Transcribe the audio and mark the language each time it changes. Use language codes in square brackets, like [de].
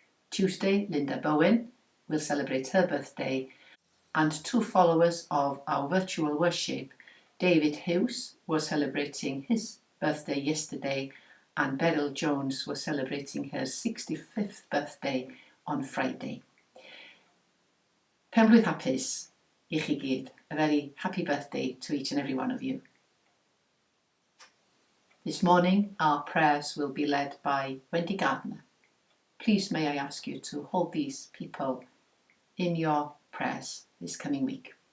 [en] Tuesday, Linda Bowen will celebrate her birthday, and 2 followers of our virtual worship, David Hughes, was celebrating his birthday yesterday, and Beryl Jones was celebrating her 65th birthday on Friday. [cy] Penblwydd hapus I chi gyd. [en] A very happy birthday to each and every one of you. This morning our prayers will be led by Wendy Gardner. Please may I ask you to hold these people in your prayers this coming week.